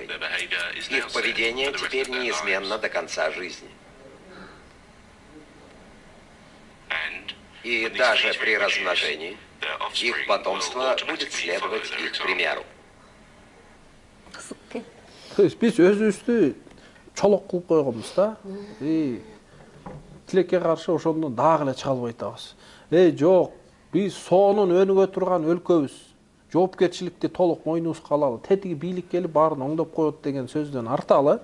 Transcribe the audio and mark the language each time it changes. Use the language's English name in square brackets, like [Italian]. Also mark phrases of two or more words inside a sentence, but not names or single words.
[Russian] Их поведение теперь неизменно до конца жизни. И даже при размножении их потомство будет следовать их примеру. То есть [Kyrgyz] биз өзүбүздү чолок кылып койгонбуз да. Тилекке каршы ошондон дагы эле чыга албай атабыз. Жок, биз соонун өнүгө турган өлкөбүз. Жоопкерчиликти толук мойнубузга алалы. Тетиги бийлик келип баарын оңдоп коет деген сөздөн арталы.